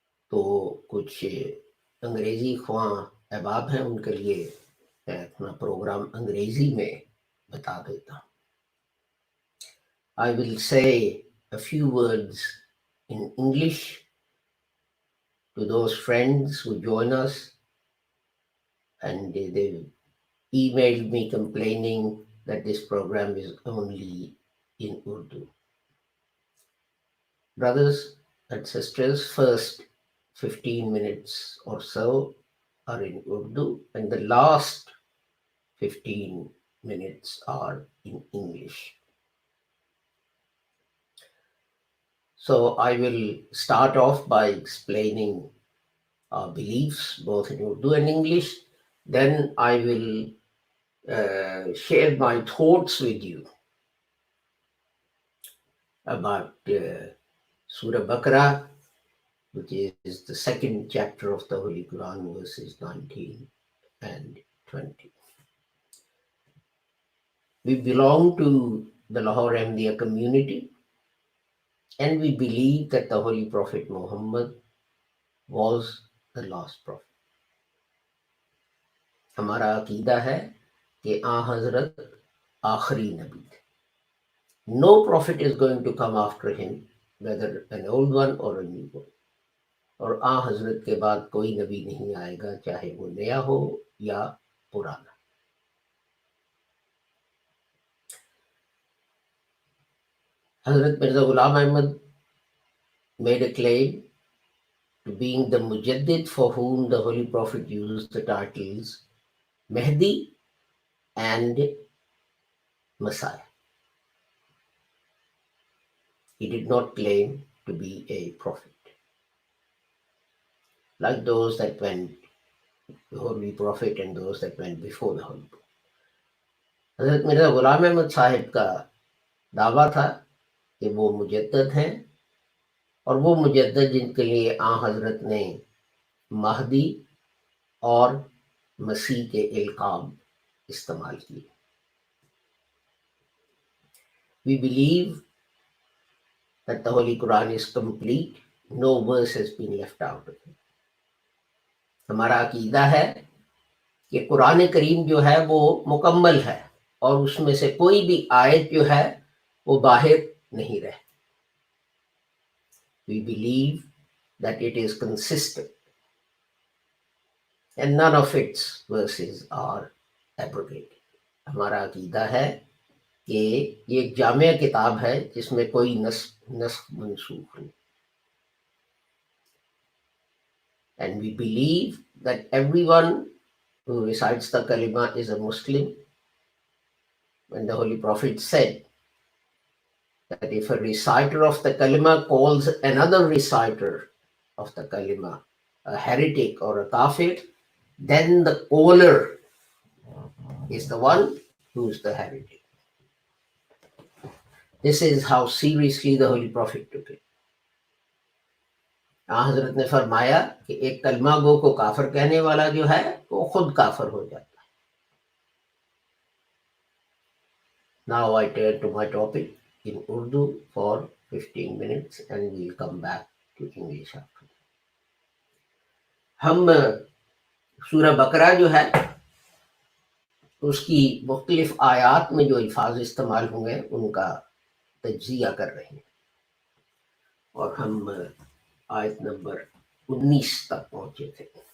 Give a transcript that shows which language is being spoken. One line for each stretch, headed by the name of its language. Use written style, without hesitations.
Urdu: تو کچھ انگریزی خواں احباب ہیں، ان کے لیے میں اپنا پروگرام انگریزی میں بتا دیتا ہوں۔
English: I will say a few words in English to those friends who join us, and they emailed me complaining that this program is only in Urdu. Brothers and sisters, first 15 minutes or so are in Urdu, and the last 15 minutes are in English. So I will start off by explaining our beliefs both in Urdu and English. Then I will share my thoughts with you about Surah Baqarah, which is the second chapter of the Holy Quran, verses 19 and 20. We belong to the Lahore Ahmadiyya community, and we believe that the Holy Prophet Muhammad was the last prophet.
Urdu: ہمارا عقیدہ ہے کہ آن حضرت آخری نبی تھے.
English: No prophet is going to come after him, whether an old one or a new one.
Urdu: اور آن حضرت کے بعد کوئی نبی نہیں آئے گا، چاہے وہ نیا ہو یا پرانا.
English: حضرت Mirza Ghulam Ahmad made a claim to being the mujaddid for whom the Holy Prophet used the titles Mahdi and Messiah. He did not claim to be a prophet, like those that went, the Holy Prophet and those that went before the Holy Prophet.
Urdu: حضرت مرزا غلام احمد صاحب کا دعویٰ تھا کہ وہ مجدد ہیں، اور وہ مجدد جن کے لیے آن حضرت نے مہدی اور مسیح کے القاب استعمال کیے.
English: We believe that the Holy Quran is complete. No verse has been left out of it.
Urdu: ہمارا عقیدہ ہے کہ قرآن کریم جو ہے وہ مکمل ہے، اور اس میں سے کوئی بھی آیت جو ہے وہ باہر نہیں رہتی.
English: We believe that it is consistent and none of its verses are abrogated.
Urdu: ہمارا عقیدہ ہے کہ یہ ایک جامع کتاب ہے جس میں کوئی نسخ منسوخ نہیں.
English: And we believe that everyone who recites the kalima is a Muslim. When the Holy Prophet said that if a reciter of the kalima calls another reciter of the kalima a heretic or a kafir, then the caller is the one who is the heretic. This is how seriously the Holy Prophet took it.
Urdu: حضرت نے فرمایا کہ ایک کلمہ گو کو کافر کہنے والا جو ہے وہ خود کافر ہو جاتا ہے.
English: Now I turn to my topic in Urdu for 15 minutes and we'll come back to English after.
Urdu: ہم سورہ بقرہ جو ہے اس کی مختلف آیات میں جو الفاظ استعمال ہوئے ان کا تجزیہ کر رہے ہیں، اور ہم آیت نمبر 19 تک پہنچے تھے.